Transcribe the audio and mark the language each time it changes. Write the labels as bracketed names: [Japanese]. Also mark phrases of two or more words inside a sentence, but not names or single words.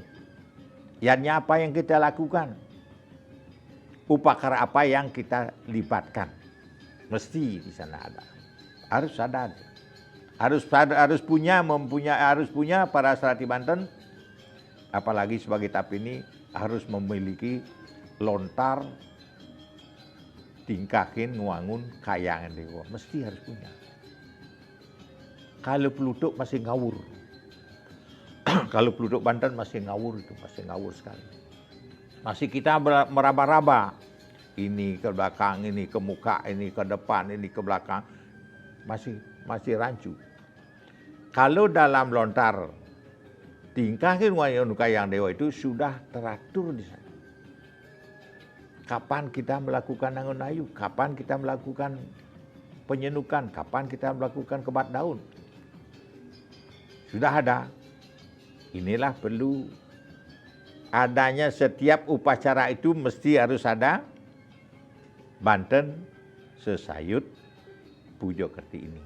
[Indonesian] Yadnya apa yang kita lakukan? Upacara apa yang kita libatkan? Mesti di sana ada. Harus ada. Harus punya para serati Banten. Apalagi sebagai tapini harus memiliki lontar tingkakin nguangun kayangan dewa. Mesti harus punya. Kalau pelutuk masih ngawur. Kalau pelutuk Banten masih ngawur itu, masih ngawur sekali. Masih kita meraba-raba. Ini ke belakang, ini ke muka, ini ke depan, ini ke belakang. Masih rancu. Kalau dalam lontar tingkahin nguangun kayangan dewa itu sudah teratur di sana. Kapan kita melakukan nangun ayu, kapan kita melakukan penyenukan, kapan kita melakukan kebat daun. Sudah ada. Inilah perlu adanya setiap upacara itu mesti harus ada Banten sesayut Pujo Kerti ini.